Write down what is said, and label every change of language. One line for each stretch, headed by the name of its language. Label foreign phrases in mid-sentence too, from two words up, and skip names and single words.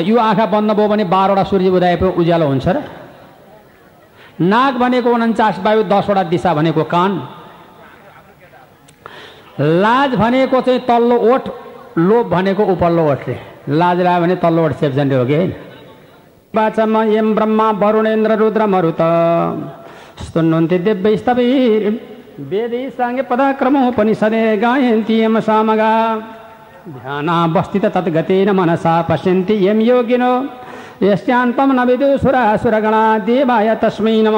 Nepali: यो आँखा बन्द भयो भने 12 वटा सूर्य उदय उज्यालो हुन्छ र। नाक भनेको 49 वायु, 10 वटा दिशा भनेको कान। लाज भनेको चाहिँ तल्लो ओठ, लोभ भनेको उपल्लो ओठले। लाज लाग्यो भने तल्लो ओठ सेप्जन्डे हो कि होइन?
Sanskrit: वाचम यम ब्रह्मा वरुणेन्द्र रुद्र मरुत स्तुन्वन्ति दिव्यैस्तवैः वेदैः साङ्गे पदाक्रमोपनिषदे गायन्ति यम सामगा ध्यानावस्थित तद्गतेन मनसा पश्यन्ति यम योगिनो यस्यान्तं न विदुषुरासुरगणा देवाय तस्मै नमः।